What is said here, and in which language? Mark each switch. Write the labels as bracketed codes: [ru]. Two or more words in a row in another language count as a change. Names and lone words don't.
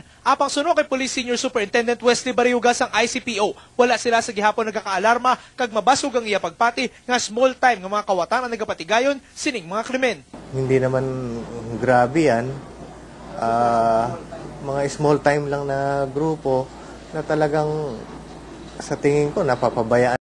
[hil] Apang suno kay Police Senior Superintendent Wesley Bariuga sang ICPO, wala sila sa gihapon nagakaalarma kag mabasog ang iya pagpati nga [en] small time [hil] nga mga kawatan ang nagapatigayon sining mga krimen. [tl] Hindi naman grabe yan. Mga [en] small time [tl] lang na grupo na talagang sa tingin ko napapabayaan